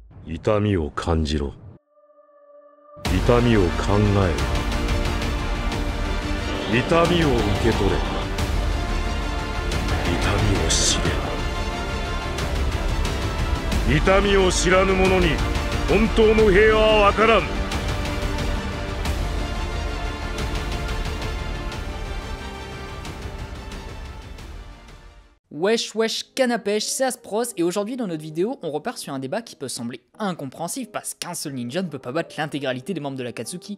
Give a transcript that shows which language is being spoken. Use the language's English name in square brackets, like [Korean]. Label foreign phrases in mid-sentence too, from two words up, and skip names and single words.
[Japanese] 痛みを感じろ。痛みを考えろ。痛みを受け取れ。痛みを知れ。痛みを知らぬ者に本当の平和はわからん。 [French] Wesh wesh canapèche, c'est Aspros et aujourd'hui dans notre vidéo on repart sur un débat qui peut sembler incompréhensif parce qu'un seul ninja ne peut pas battre l'intégralité des membres de l'Akatsuki.